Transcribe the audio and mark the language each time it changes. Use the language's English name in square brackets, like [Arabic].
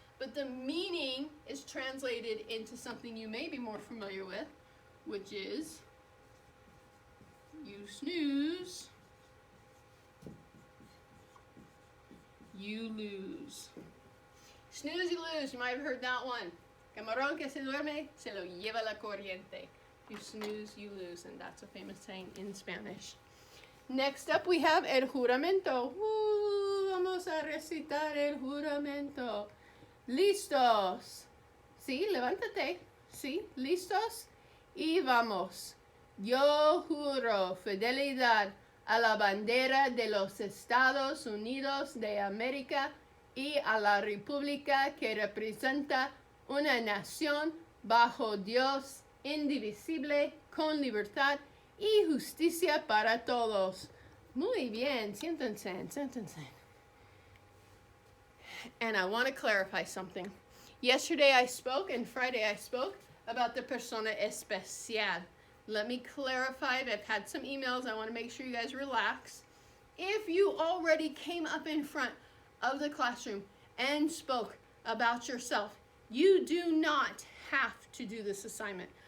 [English] But the meaning is translated into something you may be more familiar with, which is you snooze, you lose. Snooze, you lose. You might have heard that one. [Spanish] Camarón que se duerme, se lo lleva la corriente. [English] You snooze, you lose. And that's a famous saying in Spanish. Next up we have el juramento. [Spanish] Vamos a recitar el juramento. ¿Listos? Sí, levántate. Sí, ¿listos? Y vamos. Yo juro fidelidad a la bandera de los Estados Unidos de América y a la república que representa una nación bajo Dios indivisible, con libertad y justicia para todos. Muy bien, siéntense. [English] And I want to clarify something. Yesterday I spoke and Friday I spoke about the persona especial. Let me clarify. I've had some emails. I want to make sure you guys relax. If you already came up in front of the classroom and spoke about yourself, you do not have to do this assignment.